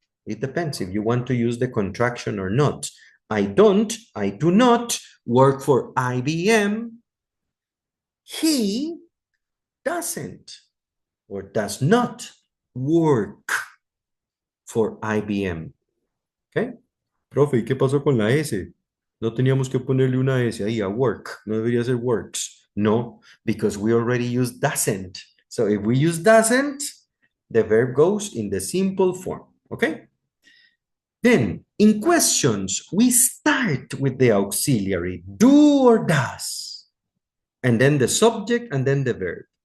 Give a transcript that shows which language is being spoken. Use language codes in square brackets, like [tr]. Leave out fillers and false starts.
[en] It depends if you want to use the contraction or not. I do not work for IBM. He doesn't or does not work for IBM. [es] ¿Ok? Profe, ¿y qué pasó con la S? No teníamos que ponerle una S ahí a work. No debería ser works. [en] No, because we already used doesn't. So if we use doesn't, the verb goes in the simple form. Okay? Then, in questions, we start with the auxiliary, do or does, and then the subject, and then the verb.